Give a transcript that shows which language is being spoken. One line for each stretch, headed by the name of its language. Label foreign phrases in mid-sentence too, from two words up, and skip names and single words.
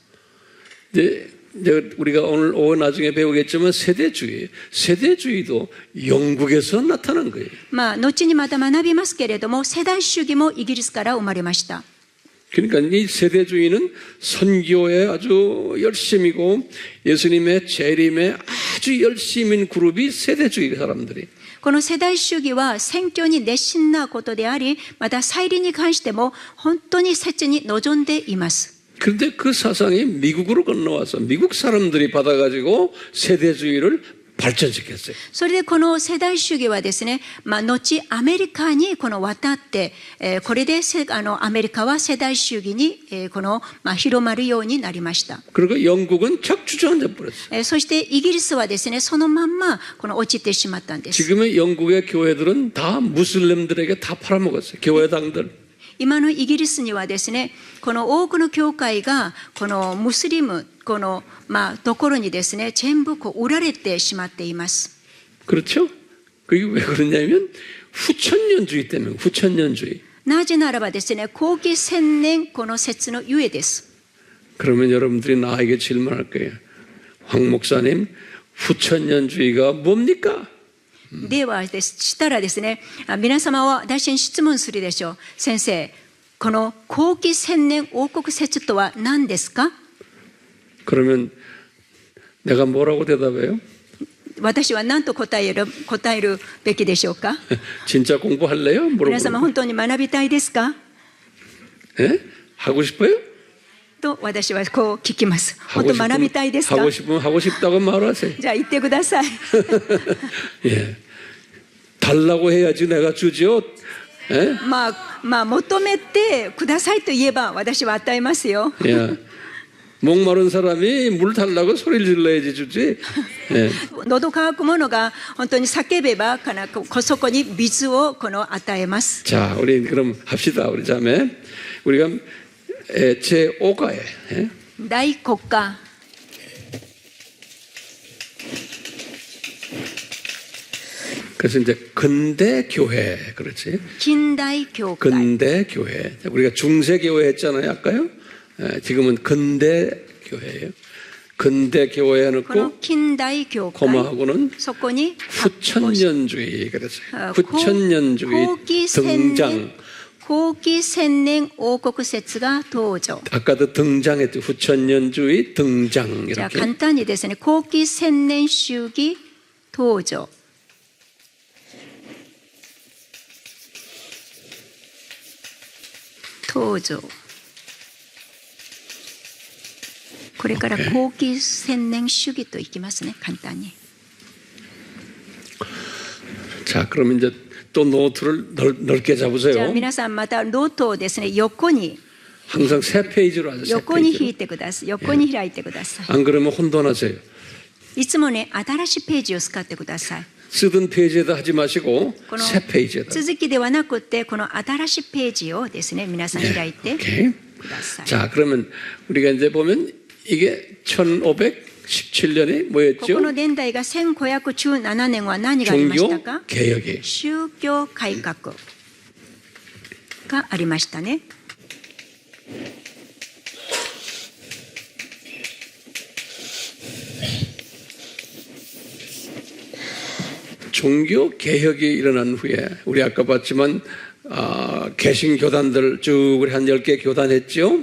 Korean: 이제 우리가 오늘 오후 나중에 배우겠지만 세대주의도 영국에서 나타난 거예요.
Japanese: 後にまた学びますけれども、世代主義もイギリスから生まれました。
Korean: 그러니까 이 세대주의는 선교에 아주 열심이고 예수님의 재림에 아주 열심인 그룹이 세대주의 사람들이.
Japanese: この世代主義は宣教に熱心なことであり、また再臨に関しても本当に切に望んでいます。
Korean: 그런데 그 사상이 미국으로 건너와서 미국 사람들이 받아가지고 세대주의를 발전시켰어요.
Japanese: それでこの世代主義はですね、後アメリカにこの渡って、これでアメリカは世代主義に、広まるようになりました。
Korean: 그리고 영국은 착주저앉아 버렸어요.
Japanese: そしてイギリスはですね、そのまんまこの落ちてしまったんです。
Korean: 지금의 영국의 교회들은 다 무슬림들에게 다 팔아먹었어요. 교회당들.
Japanese: 今のイギリスにはですね、この多くの教会がこのムスリムこのところにですね、全部こう売られてしまっています。
Korean: 그렇죠? 그게 왜 그러냐면 후천년주의 때문에 후천년주의.
Japanese: なぜならばですね、後期千年この説のゆえです。
Korean: 그러면 여러분들이 나에게 질문할 거예요. 황 목사님, 후천년주의가 뭡니까?
Japanese: ではしたらですね、皆様は私に質問するでしょう。先生、この後期千年王国説とは何ですか？
Korean: 그러면 내가 뭐라고 대답해요?
Japanese: 私は何と答えるべきでしょうか？
Korean: 진짜 공부할래요?
Japanese: 皆様
Korean: 물어보는
Japanese: 本当に学びたいですか？
Korean: 예? 하고 싶어요?
Japanese: と私はこう聞きます。本当学びたいですか？
Korean: 하고 싶으면 하고 싶다고 말하세요.
Japanese: じゃあ言ってください。
Korean: 예. 달라고 해야지 내가 주죠. 예?
Japanese: 求めてくださいと言えば私は与えますよ。
Korean: 예. 목마른 사람이 물 달라고 소리를 질러야지 주지. 예.
Japanese: 喉乾く者が本当に叫べばそこに水を与えます。
Korean: 자, 우리 그럼 합시다. 우리 자매. 우리가 제5가에 예?
Japanese: 大国家
Korean: 그래서 이제 근대 교회 그렇지.
Japanese: 近代教会
Korean: 근대 교회. 우리가 중세 교회 했잖아요, 아까요. 예, 지금은 근대 교회예요. 근대 교회
Japanese: この
Korean: 해놓고
Japanese: 近代教会
Korean: 고마하고는
Japanese: そこに
Korean: 후천년주의 그랬어요. 후천년주의
Japanese: 後期千年
Korean: 등장.
Japanese: 後期千年王国説が登場。
Korean: 아까도 등장했죠. 후천년주의 등장
Japanese: じゃあ
Korean: 이렇게.
Japanese: 簡単にですね、後期千年主義登場。登場。これから後期千年主義といきますね、簡単に。
Korean: 자, 그럼 이제 또 노트를 넓게
Japanese: じゃあ
Korean: 잡으세요.
Japanese: 皆さんまたノートをですね、横に
Korean: 항상 세 페이지로 하세요. 세
Japanese: 横に引
Korean: 페이지로.
Japanese: いてください。横に開いてください。
Korean: 안 그러면 혼돈하세요.
Japanese: いつもね、新しいページを使ってください。
Korean: 쓰던 페이지에다 하지 마시고
Japanese: この
Korean: 새 페이지에다.
Japanese: 続きではなくて、この新しいページをですね、皆さん開いて
Korean: 오케이.
Japanese: ください。
Korean: 자, 그러면 우리가 이제 보면 이게 1517년에
Japanese: こ
Korean: 뭐였죠?
Japanese: この年代が1517年は何がありました
Korean: 종교
Japanese: か？
Korean: 개혁이.
Japanese: 宗教改革がありましたね。
Korean: 종교 개혁이 일어난 후에 우리 아까 봤지만 개신교단들 쭉 우리 한 10개 교단했죠.